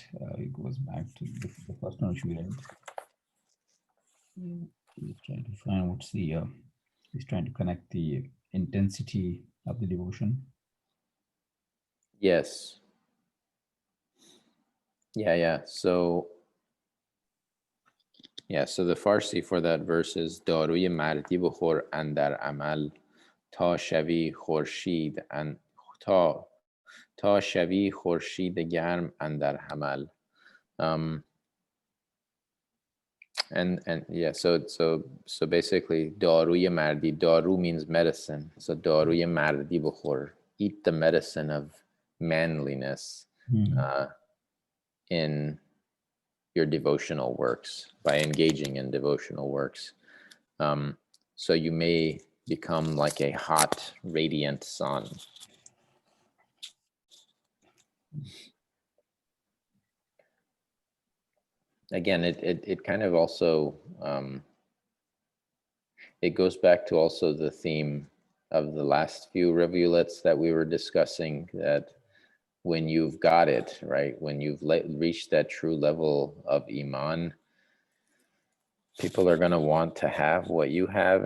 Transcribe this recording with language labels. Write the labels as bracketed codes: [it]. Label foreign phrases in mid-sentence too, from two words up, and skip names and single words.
[en] It goes back to the first one which we read. He's trying to find what's the he's trying to connect the intensity of the devotion. Yes. Yeah. So the Farsi for that verse is [fa] داروی مردی بخور اندر عمل تا شوی خورشید تا شوی خورشید گرم اندر حمل. [en] And yeah, so basically [fa] داروی مردی, [en] daru means medicine, so [fa] داروی مردی بخور, [en] eat the medicine of manliness in your devotional works, by engaging in devotional works, so you may become like a hot radiant sun. Again, it kind of also it goes back to also the theme of the last few rivulets that we were discussing, that when you've got it, right, when you've reached that true level of Iman, people are going to want to have what you have.